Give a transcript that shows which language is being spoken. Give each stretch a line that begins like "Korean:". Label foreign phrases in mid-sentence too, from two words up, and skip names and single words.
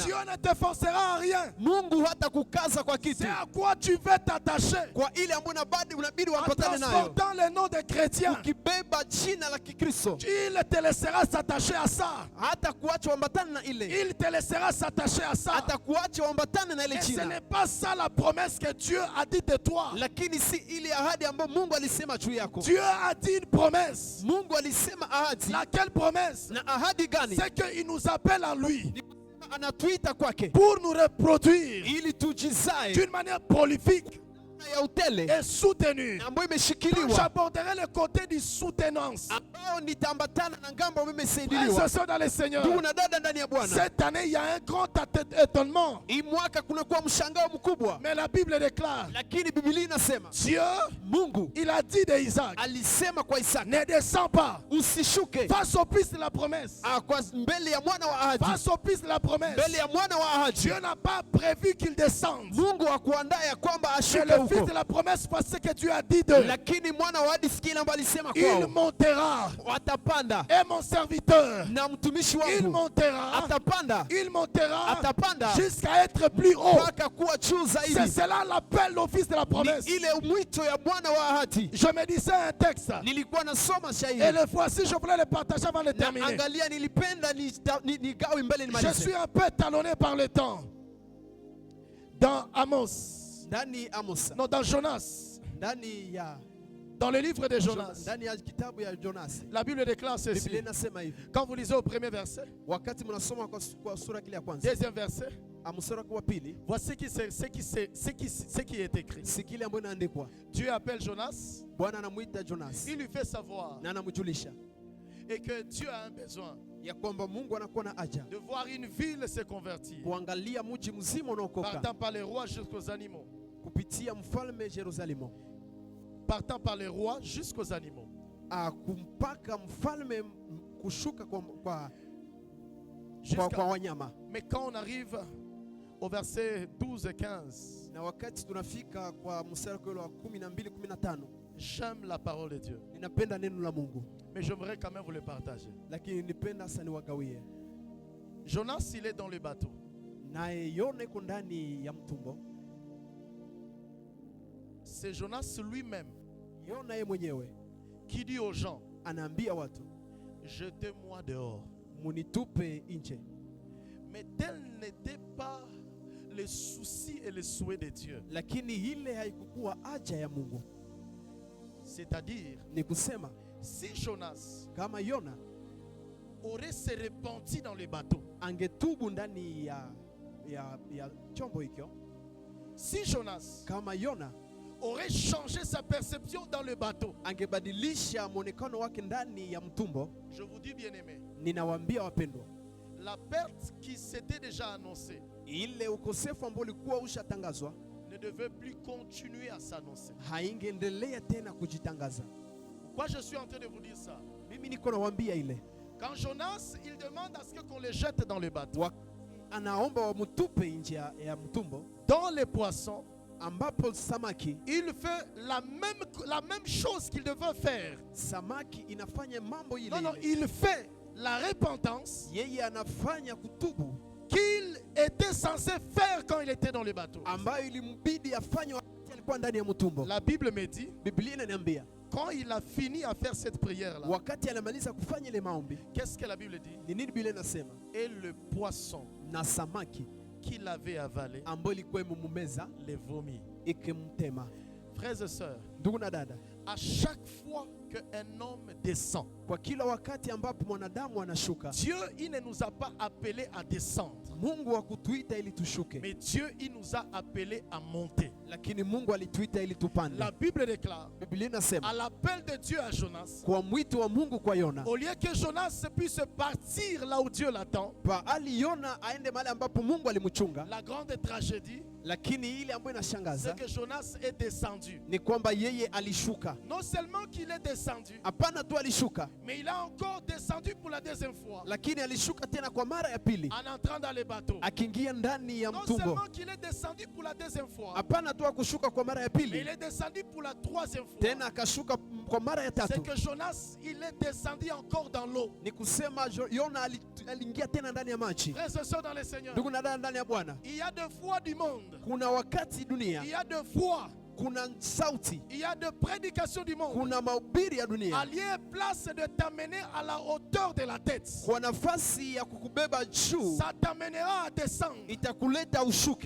French: Dieu ne te forcera à rien.
Swahili: Mungu hata kukaza kwa kitu,
French: C'est à quoi tu veux t'attacher.
Swahili: kwa ile ambayo unabidi
French: En
Swahili: wapatane nayo,
French: transportant le nom des chrétiens,
Swahili: ukibeba jina la Kikristo,
French: il te laissera s'attacher à ça.
Swahili: hata kuacha uambatane na ile,
French: Il te laissera s'attacher à ça.
Swahili: hata kuacha uambatane na ile
French: Et ce
Swahili: jina,
French: n'est pas ça la promesse que Dieu a dit de toi.
Swahili: lakini si ile ahadi ambayo Mungu alisema juu yako.
French: Dieu a dit une promesse.
Swahili: Mungu alisema ahadi,
French: Laquelle promesse?
Swahili: na ahadi gani?
French: C'est qu'il nous appelle à lui
Swahili: Ni anatuita kwake
French: pour nous reproduire
Swahili: ili tujizae
French: d'une manière prolifique
Swahili: ya utele
French: et soutenue.
Swahili: ambayo
French: Quand
Swahili: imeshikiliwa,
French: j'aborderai le côté de soutenance,
Swahili: ambao nitaambatana na ngambo ambayo
French: frères et
Swahili: imesaidiliwa.
French: sœurs dans le Seigneur,
Swahili: Ndugu na dada ndani ya Bwana,
French: cette année, il y a un grand étonnement.
Swahili: hii mwaka kunakuwa mshangao mkubwa,
French: Mais la Bible déclare,
Swahili: lakini Biblia inasema
French: Dieu,
Swahili: Mungu
French: il a dit de Isaac,
Swahili: alisema kwa Isaka,
French: ne descends pas
Swahili: usishuke
French: face au fils de la promesse.
Swahili: kwa mbele ya mwana wa ahadi,
French: Face au fils de la promesse.
Swahili: mbele ya mwana wa ahadi.
French: Dieu n'a pas prévu qu'il descende.
Swahili: Mungu hakuandaa ya kwamba
French: Mais
Swahili: ashuke
French: le fils
Swahili: huko,
French: de la promesse, parce que Dieu a dit de,
Swahili: lakini mwana wa ahadi sikile ambayo alisema
French: il
Swahili: kwao,
French: montera.
Swahili: watapanda,
French: Et mon serviteur,
Swahili: na mtumishi
French: il
Swahili: wangu
French: montera.
Swahili: atapanda,
French: Il montera
Swahili: atapanda
French: jusqu'à être plus haut.
Swahili: mpaka kuwa juu
French: C'est
Swahili: zaidi.
French: cela l'appel au fils de la promesse.
Swahili: Ni ile mwito ya Bwana wa ahadi.
French: Je me disais un texte.
Swahili: Nilikuwa nasoma
French: Et
Swahili: shairi
French: le voici, je voulais le partager avant de
Swahili: na
French: terminer.
Swahili: angalia, nilipenda nigawe mbele
French: Je
Swahili: nimalize.
French: suis un peu talonné par le temps. Dans Amos,
Swahili: Ndani Amosa,
French: non, dans Jonas,
Swahili: ndani ya
French: Dans le livre de Jonas,
Swahili: ndani ya kitabu ya Jonas,
French: la Bible déclare ceci.
Swahili: Biblia inasema hivi.
French: Quand vous lisez au premier verset,
Swahili: Wakati mnasoma kwa sura kile ya kwanza,
French: deuxième verset,
Swahili: mstari wa pili,
French: voici ce qui est écrit.
Swahili: sikile ambayo inaandikwa.
French: Dieu appelle Jonas,
Swahili: Bwana anamuita Jonas
French: il lui fait savoir
Swahili: na anamjulisha
French: et que Dieu a un besoin
Swahili: ya kwamba Mungu anakuwa na haja
French: de voir une ville se convertir,
Swahili: kuangalia mji mzima unaokoka
French: partant par les rois jusqu'aux animaux,
Swahili: kupitia mfalme Yerusalemu,
French: partant par les rois jusqu'aux animaux.
Swahili: kumpaka mfalme kushuka kwa wanyama.
French: Mais quand on arrive au verset 12 et 15,
Swahili: Na wakati tunafika kwa mstari wa 12 15,
French: j'aime la parole de Dieu,
Swahili: ninapenda neno la Mungu,
French: mais j'aimerais quand même vous le partager.
Swahili: lakini nipenda sana niwagawie.
French: Jonas, il est dans le bateau.
Swahili: Naye Yona yuko ndani ya mtumbo.
French: C'est Jonas lui-même
Swahili: Yona yeye mwenyewe
French: qui dit aux gens,
Swahili: anaambia watu,
French: jetez-moi dehors.
Swahili: munitupe nje.
French: Mais tel n'était pas le souci et le souhait de Dieu.
Swahili: Lakini ile haikukuwa haja ya Mungu.
French: C'est-à-dire,
Swahili: Ni kusema
French: si Jonas
Swahili: kama Yona
French: aurait se repenti dans le bateau,
Swahili: angetubu ndani ya chombo hicho,
French: si Jonas
Swahili: kama Yona
French: aurait changé sa perception dans le bateau,
Swahili: angebadilisha mwonekano wake ndani ya mtumbo,
French: je vous dis bien aimé,
Swahili: ninawaambia wapendwa,
French: la perte qui s'était déjà annoncée
Swahili: ile ukosefu ambao ulikuwa ushatangazwa
French: ne devait plus continuer à s'annoncer.
Swahili: haingeendelea tena kujitangaza.
French: Pourquoi je suis en train de vous dire ça?
Swahili: Mimi niko nawaambia ile,
French: Quand Jonas, il demande à ce qu'on le jette dans le bateau,
Swahili: anaomba wamutupe nje ya mtumbo,
French: dans les poissons,
Swahili: ambapo samaki,
French: il fait la même chose qu'il devait faire.
Swahili: samaki inafanya mambo ile
French: Non,
Swahili: ile.
French: il fait la repentance
Swahili: Yeye anafanya kutubu
French: qu'il était censé faire quand il était dans le bateau.
Swahili: ambayo ilimbidi afanye wakati alikuwa ndani ya mtumbo.
French: La Bible me dit,
Swahili: Biblia inaniambia
French: quand il a fini à faire cette prière-là,
Swahili: wakati anamaliza kufanya ile maombi,
French: qu'est-ce que la Bible dit?
Swahili: ni nini Biblia inasema?
French: Et le poisson
Swahili: Na samaki
French: qu'il avait avalé
Swahili: ambayo ilikuwa imemumeza
French: les vomit.
Swahili: ikimtema.
French: Frères et sœurs,
Swahili: Ndugu na dada,
French: à chaque fois qu'un homme descend,
Swahili: kwa kila wakati ambapo mwanadamu anashuka,
French: Dieu, il ne nous a pas appelés à descendre,
Swahili: Mungu hakutuita ili tushuke,
French: mais Dieu, il nous a appelés à monter.
Swahili: lakini Mungu alituita ili tupande.
French: La Bible déclare,
Swahili: Biblia inasema
French: à l'appel de Dieu à Jonas,
Swahili: kwa mwito wa Mungu kwa Yona,
French: au lieu que Jonas puisse partir là où Dieu l'attend,
Swahili: ali Yona aende mahali ambapo Mungu alimchunga,
French: la grande tragédie,
Swahili: lakini ile ambayo inashangaza
French: c'est que Jonas est descendu.
Swahili: ni kwamba yeye alishuka.
French: Non seulement qu'il est descendu,
Swahili: Hapana tu alishuka,
French: mais il a encore descendu pour la deuxième fois
Swahili: lakini alishuka tena kwa mara ya pili,
French: en entrant dans le bateau.
Swahili: akiingia ndani ya
French: Non
Swahili: mtumbo.
French: seulement qu'il est descendu pour la deuxième fois,
Swahili: Hapana tu akushuka kwa mara ya
French: mais il
Swahili: pili,
French: est descendu pour la troisième fois.
Swahili: tena akashuka kwa mara ya
French: C'est
Swahili: tatu.
French: que Jonas, il est descendu encore dans l'eau.
Swahili: Ni kusema Yona aliingia tena ndani ya maji.
French: Frères et sœurs dans le Seigneur,
Swahili: Ndugu na dada ndani ya Bwana,
French: il y a deux fois du monde,
Swahili: kuna wakati dunia,
French: il y a deux fois,
Swahili: kuna sauti,
French: il y a deux prédications du monde.
Swahili: kuna mahubiri ya dunia
French: Allié place de t'amener à la hauteur de la tête.
Swahili: kwa nafasi ya kukubeba juu,
French: Ça t'amènera à descendre.
Swahili: itakuleta ushuke,